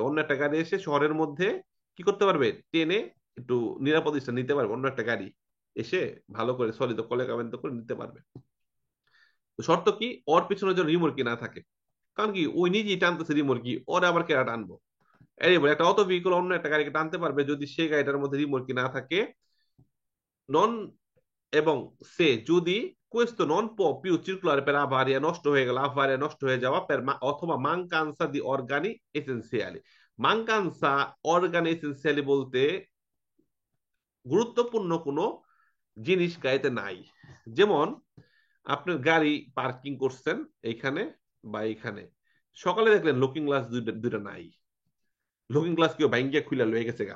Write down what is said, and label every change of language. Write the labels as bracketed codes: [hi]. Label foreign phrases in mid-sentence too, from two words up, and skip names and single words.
[bn] অন্য একটা গাড়ি এসে শহরের মধ্যে কি করতে পারবে? টেনে একটু নিরাপদ স্থানে নিতে পারবে, অন্য একটা গাড়ি এসে ভালো করে সলিত কলেকাবেন্ত করে নিতে পারবে। তো শর্ত কি? ওর পিছনে যেন রিমোর্কি না থাকে। কারণ কি, ওই নিজেই টানতেছে রিমোর্কি, ওরে আবার কেরা টানবো? এবার একটা [en] auto vehicle [bn] অন্য একটা গাড়িকে টানতে পারবে যদি সেই গাড়িটার মধ্যে রিমোর্কি না থাকে। [it] নন [bn] এবং সে যদি [it] questo non può più circolare per avaria, [bn] নষ্ট হয়ে গেল, avaria নষ্ট হয়ে যাওয়া, অথবা [it] mancanza di organi essenziali। mancanza organi essenziali [bn] বলতে গুরুত্বপূর্ণ কোনো জিনিস গাড়িতে নাই। যেমন আপনার গাড়ি পার্কিং করছেন এইখানে বা এইখানে, সকালে দেখলেন [en] looking glass [bn] দুইটা দুইটা নাই, [en] looking glass [bn] কেউ ভাঙ্গিয়া খুলে লয়ে গেছে গা।